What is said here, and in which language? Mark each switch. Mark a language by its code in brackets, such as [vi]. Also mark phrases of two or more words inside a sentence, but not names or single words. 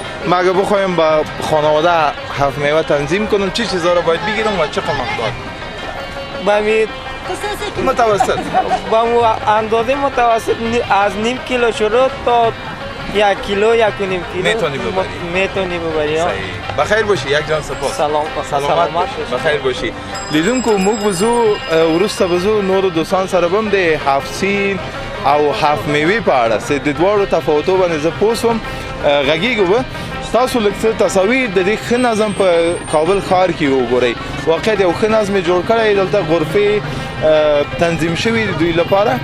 [fa] ما اگه بخوایم با خانواده هفت میوه تنظیم کنم چه چیزا رو باید بگیرم و چه مقدار؟ متوسط با اندازه متوسط از نیم کیلو شروع تا 1 کیلو 1.5 کیلو میتونی ببری. بخیر باشی. یک جان سپاس. سلامت بخیر باشی. [ps] لیدونکو موږ بزو ورسته بزو نور دوستان سره بم د هفت سین او هفت میوه په اړه چې د دواړو تفاوتو باندې زه پوه شوم. غږیږو به تاسو لږ څه تصاویر د دې ښه نظم په کابل ښار کې وګورئ. واقع یو ښه نظم جوړ کړی، دلته غرفې تنظیم شوي د دوی لپاره.